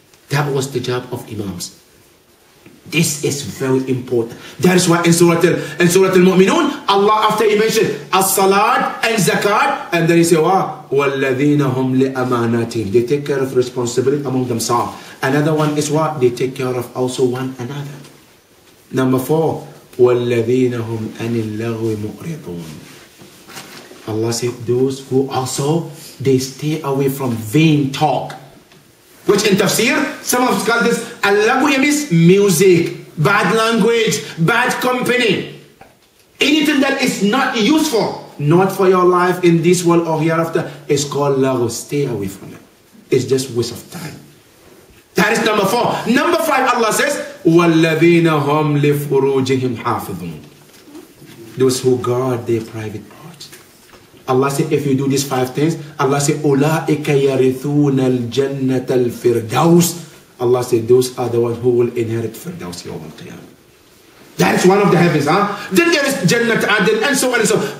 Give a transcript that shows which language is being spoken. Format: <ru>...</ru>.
<en>That was the job of imams. This is very important. That is why in Surah Al-Mu'minun, Allah, after He mentioned as-salat and zakat, and then He said,</en> <ar>وَالَّذِينَ هُمْ لِأَمَانَاتِهِمْ,</ar> <en>they take care of responsibility among themselves. Another one is what? They take care of also one another. Number 4,</en> <ar>وَالَّذِينَ هُمْ أَنِ اللَّغْوِ مُعْرِضُونَ.</ar> <en>Allah said, those who also, they stay away from vain talk. Which in tafsir, some of us call this al-lagwi means music, bad language, bad company. Anything that is not useful, not for your life in this world or hereafter, is called lagwi. Stay away from it. It's just waste of time. That is number 4. Number 5, Allah says,</en> <ar>وَالَّذِينَ هُمْ لِفُرُوجِهِمْ حَافِظُونَ.</ar> <en>Those who guard their private parts. Allah said, if you do these 5 things, Allah said,</en> <ar>أُولَٰئِكَ يَرِثُونَ الْجَنَّةَ الْفِرْدَوْسِ.</ar> <en>Allah said, those are the ones who will inherit Firdaus Yawm al-Qiyamah. That is one of the heavens, Then there is Jannat Adil and so on and so on.</en>